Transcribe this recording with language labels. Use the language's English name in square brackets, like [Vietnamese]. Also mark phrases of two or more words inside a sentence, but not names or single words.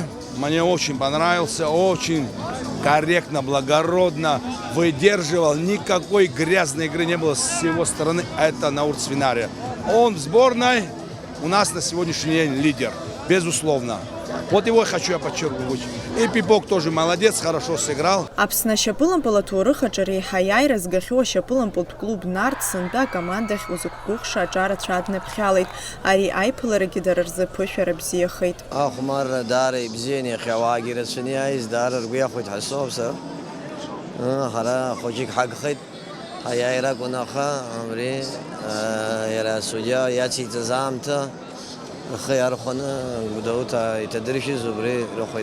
[Russian] Мне очень понравился, очень корректно, благородно выдерживал. Никакой грязной игры не было с его стороны. Это Наур Цвинария. Он в сборной у нас на сегодняшний день лидер, безусловно. Вот его хочу я подчеркнуть. И Пипок тоже молодец, хорошо сыграл. [Abkhazian] Аԥсны ашьапылампыл аҭоурых реиҳа аиааира згахьоу ашьапылампылтә клуб Нарт сынтәа акомандахь узықәгәыӷша аҿарацәа аднаԥхьалеит. Ари аиԥыларагьы дара рзы ԥышәара бзиахеит. Ахәмарра даара ибзианы иахьа ауаагьы рацәаны иааиз, даара ргәы иахәеит ҳасоуп сара. Ҳара хәыҷык ҳагхеит, аиааира акәын, аха абри иара асудиа иациҵаз аамҭа рхы иархәаны Гәдоуҭа иҭадыршьыз убри рыхәеит.